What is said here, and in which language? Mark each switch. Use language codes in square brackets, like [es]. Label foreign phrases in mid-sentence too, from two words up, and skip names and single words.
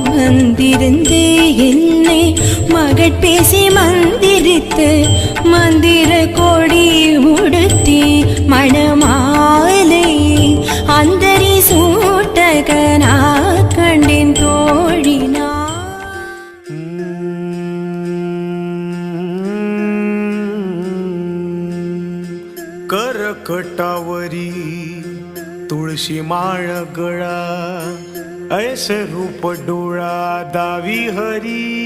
[ta] வந்திருந்து என்னை மகட்பேசி மந்திரித்து மந்திர கொடி உடுத்தி மணமாலை அந்தரி சூட்டகனா கண்டேன் தோழினா. [mr] करकटावरी तुळशी माळ गळा ऐसे रूप डोळा दावी हरी.